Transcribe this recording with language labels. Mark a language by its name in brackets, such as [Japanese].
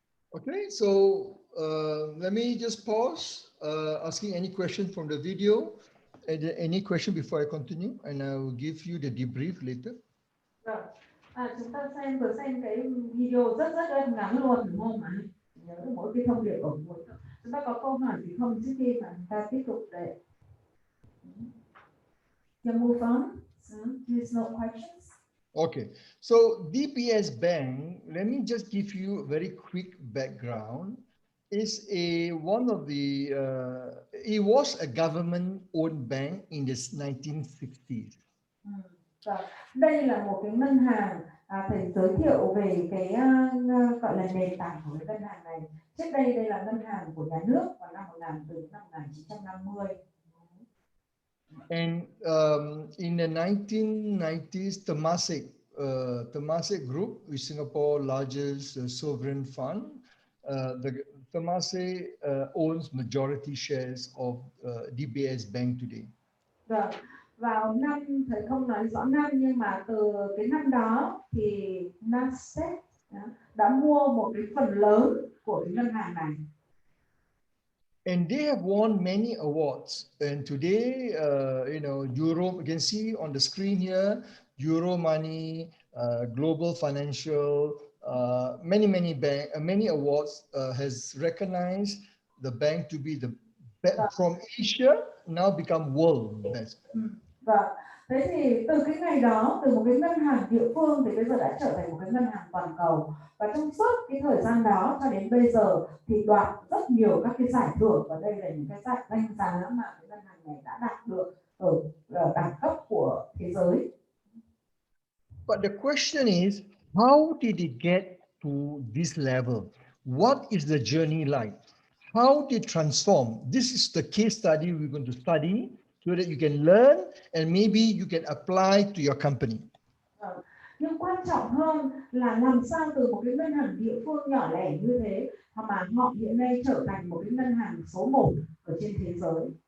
[English] Okay, so let me just pause, asking any question from the video. Any question before I continue, and I will give you the debrief later. [Vietnamese] Chúng ta vừa xem cái video rất là ngắn luôn, đúng không ạ? Nhớ mỗi cái thông điệp ở cuối. Chúng ta có câu hỏi gì không trước khi mà chúng ta tiếp tục để [English] move on? There's no questions. Okay, so DBS Bank, let me just give you a very quick background. Is one of the, it was a government-owned bank in the 1960s. [Vietnamese] Đây là một cái ngân hàng, thầy giới thiệu về cái gọi là nền tảng của cái ngân hàng này. Trước đây là ngân hàng của nhà nước vào năm làm từ năm 1950. [English] And in the 1990s, Temasek Group, is Singapore's largest sovereign fund. The Temasek owns majority shares of DBS Bank today. [Vietnamese] Vâng, vào năm, thầy không nói rõ năm, nhưng mà từ cái năm đó thì Nasdaq đã mua một cái phần lớn của cái ngân hàng này. [English] And they have won many awards. And today, Euro, you can see on the screen here, Euro Money, Global Financial, many awards has recognized the bank to be the best from Asia, now become world best. [Vietnamese] Vâng, thế thì từ cái ngày đó, từ một cái ngân hàng địa phương thì bây giờ đã trở thành một cái ngân hàng toàn cầu. Và trong suốt cái thời gian đó cho đến bây giờ thì đoạt rất nhiều các cái giải thưởng, và đây là những cái danh giá mà cái ngân hàng này đã đạt được ở đẳng cấp của thế giới. [English] But the question is, how did it get to this level? What is the journey like? How did it transform? This is the case study we're going to study so that you can learn and maybe you can apply to your company. [Vietnamese] Nhưng quan trọng hơn là làm sao từ một cái ngân hàng địa phương nhỏ lẻ như thế mà họ hiện nay trở thành một cái ngân hàng số 1 ở trên thế giới.